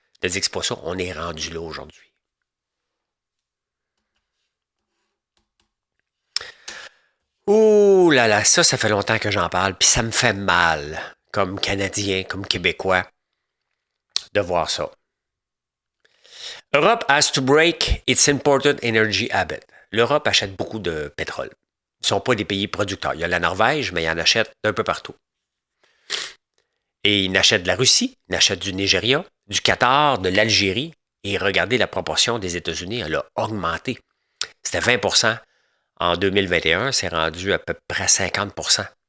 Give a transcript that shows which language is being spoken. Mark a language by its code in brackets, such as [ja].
[fr] Ne dites pas ça, on est rendu là aujourd'hui. Ouh là là, ça fait longtemps que j'en parle, puis ça me fait mal, comme Canadien, comme Québécois, de voir ça. [en] Europe has to break its imported energy habit. [fr] L'Europe achète beaucoup de pétrole. Ils ne sont pas des pays producteurs. Il y a la Norvège, mais ils en achètent d'un peu partout. Et ils achètent de la Russie, ils achètent du Nigeria, du Qatar, de l'Algérie. Et regardez la proportion des États-Unis, elle a augmenté. C'était 20% en 2021, c'est rendu à peu près 50%.